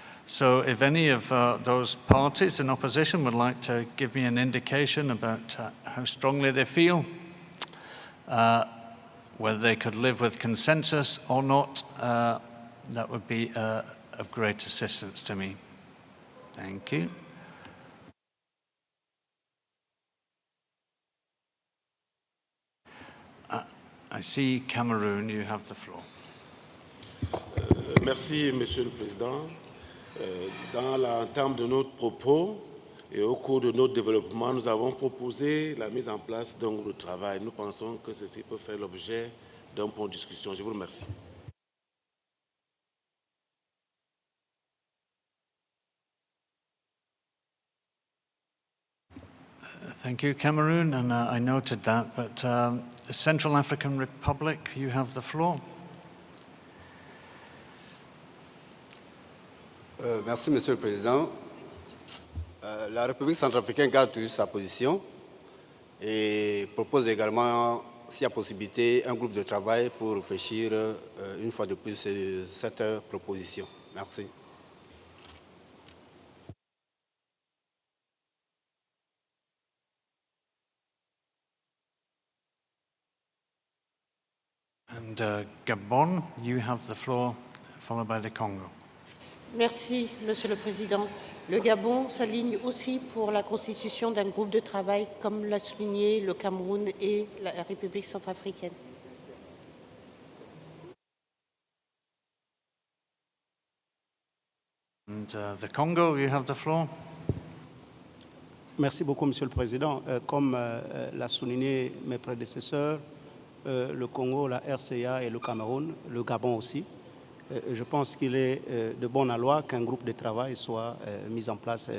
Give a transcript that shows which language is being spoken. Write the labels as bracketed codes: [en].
[en] So if any of those parties in opposition would like to give me an indication about how strongly they feel, whether they could live with consensus or not, that would be of great assistance to me. Thank you. I see Cameroon, you have the floor. [fr] Merci, Monsieur le Président. Dans l'entame de notre propos et au cours de notre développement, nous avons proposé la mise en place d'un groupe de travail. Nous pensons que ceci peut faire l'objet d'un point de discussion. Je vous remercie. [en] Thank you, Cameroon, and I noted that, but Central African Republic, you have the floor. [fr] Merci, Monsieur le Président. La République centrafricaine garde toujours sa position et propose également, s'il y a possibilité, un groupe de travail pour réfléchir une fois de plus sur cette proposition. Merci. [en] And Gabon, you have the floor, followed by the Congo. [fr] Merci, Monsieur le Président. Le Gabon s'aligne aussi pour la constitution d'un groupe de travail, comme l'a souligné le Cameroun et la République centrafricaine. [en] And the Congo, you have the floor. [fr] Merci beaucoup, Monsieur le Président. Comme l'a souligné mes prédécesseurs, le Congo, la RCA et le Cameroun, le Gabon aussi, je pense qu'il est de bonne loi qu'un groupe de travail soit mis en place.